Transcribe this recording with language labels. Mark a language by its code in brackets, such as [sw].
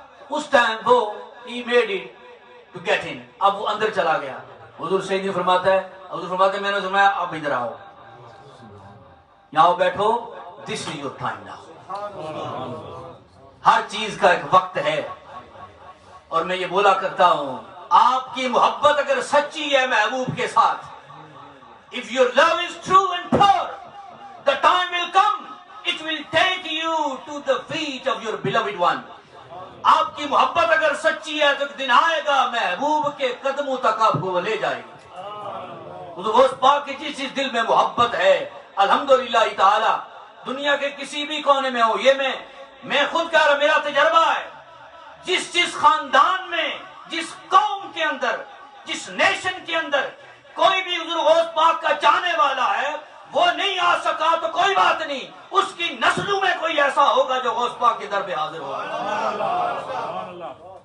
[ur] اس time وہ [en] he made it to get in, [ur] اب وہ اندر چلا گیا. حضور سیدی فرماتا ہے, میں نے فرمایا اب ادھر آؤ, یہاں بیٹھو, [en] this is your time now. [ur] ہر چیز کا ایک وقت ہے. اور میں یہ بولا کرتا ہوں, آپ کی محبت اگر سچی ہے محبوب کے ساتھ, [en] if your love is true and pure, the time will come, it will take you to the feet of your beloved one. [ur] آپ کی محبت اگر سچی ہے تو ایک دن آئے گا محبوب کے قدموں تک آپ کو وہ لے جائے گی. اس پاک کی جس دل میں محبت ہے الحمدللہ تعالی, دنیا کے کسی بھی کونے میں ہو, یہ میں خود کہہ رہا, میرا تجربہ ہے, جس خاندان میں, جس قوم کے اندر, جس نیشن کے اندر کوئی بھی حضور غوث پاک کا چاہنے والا ہے, وہ نہیں آ سکا تو کوئی بات نہیں, اس کی نسلوں میں کوئی ایسا ہوگا جو غوث پاک کے در پہ حاضر ہوگا.